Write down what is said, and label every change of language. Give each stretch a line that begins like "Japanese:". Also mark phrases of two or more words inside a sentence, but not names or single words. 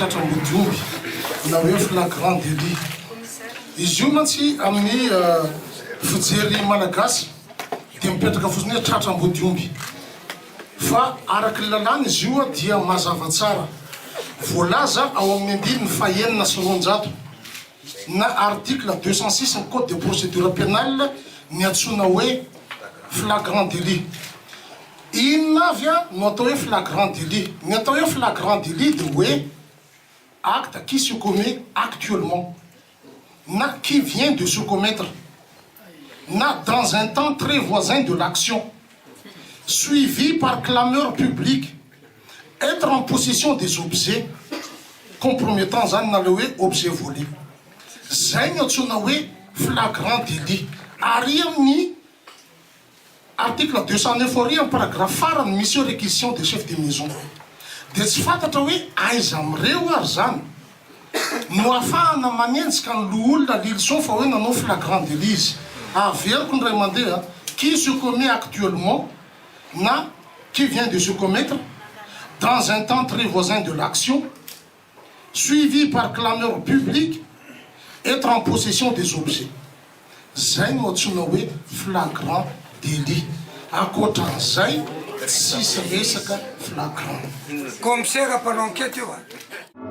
Malagasy: tratram-bodiomby na hoe
French: flagrant délit
Malagasy: izy io mantsy amin'ny fijery malagasy dia mipetraka fotsiny hoe tratram-bodiomby fa araky ny lalàna izy io dia mazava tsara voalaza ao amin'ny andininy fahenina sy roanjato na article 206 ny
French: code de procédure pénale
Malagasy: ny antsona hoe
French: flagrant délit
Malagasy: inona avy a no atao hoe
French: flagrant délit
Malagasy: ny atao hoe
French: flagrant délit de
Malagasy: hoe
French: acte qui se commet actuellement
Malagasy: na
French: qui vient de se commettre na dans un temps très voisin de l'action suivi par clameur public être en possession des objets compromettants
Malagasy: zany na
French: le hoe objet volé zay
Malagasy: ny antsona hoe
French: flagrant délit
Malagasy: ary amin'ny article 209 ary amin'ny paragraphe farany misy
French: réquisition des chefs de maison
Malagasy: dia tsy fantatra hoe aiza amin'ireo ary zany no ahafahana manenjika ny loholona lilson fa hoe nanao
French: flagrant délit
Malagasy: izy averiko ny ray mandeha
French: qui se commet actuellement
Malagasy: na
French: qui vient de se commettre dans un temps très voisin de l'action suivi par clameur public être en possession des objets
Malagasy: zay no antsona hoe
French: flagrant délit
Malagasy: akoatran'izay tsisy resaka flagrant commissaire mpanao enquête io a